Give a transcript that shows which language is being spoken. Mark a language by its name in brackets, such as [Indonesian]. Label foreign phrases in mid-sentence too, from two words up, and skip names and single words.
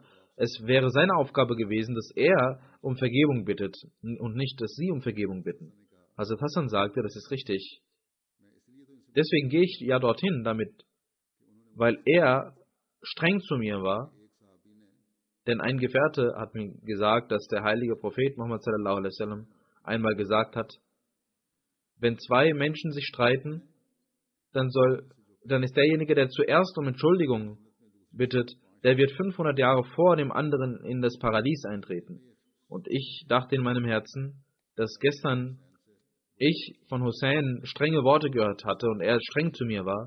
[German] Es wäre seine Aufgabe gewesen, dass er um Vergebung bittet und nicht, dass sie um Vergebung bitten. Hazrat Hassan sagte, das ist richtig. Deswegen gehe ich ja dorthin, weil er streng zu mir war. Denn ein Gefährte hat mir gesagt, dass der heilige Prophet Muhammad [Arabic] صلى الله عليه وسلم [German] einmal gesagt hat, wenn zwei Menschen sich streiten, dann ist derjenige, der zuerst um Entschuldigung bittet, der wird 500 Jahre vor dem anderen in das Paradies eintreten. Und ich dachte in meinem Herzen, dass gestern ich von Hussein strenge Worte gehört hatte und er streng zu mir war.